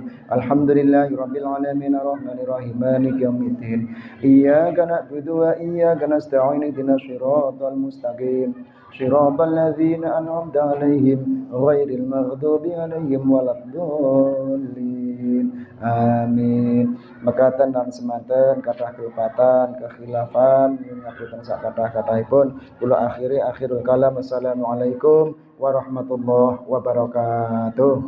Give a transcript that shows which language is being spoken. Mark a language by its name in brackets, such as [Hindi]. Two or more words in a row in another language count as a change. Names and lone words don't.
[Arabic] الحمد لله رب العالمين الرحمن الرحيم مالك يوم الدين. إياك نعبد وإياك نستعين اهدنا الصراط المستقيم. صراط الذين أنعمت عليهم غير المغضوب عليهم ولا الضالين. Amin. [Javanese] mekaten lan semanten kathah kelupatan kekhilafan ngapunten sak kathah-kathahipun kula [Arabic] آخر الكلام. السلام عليكم ورحمة الله وبركاته.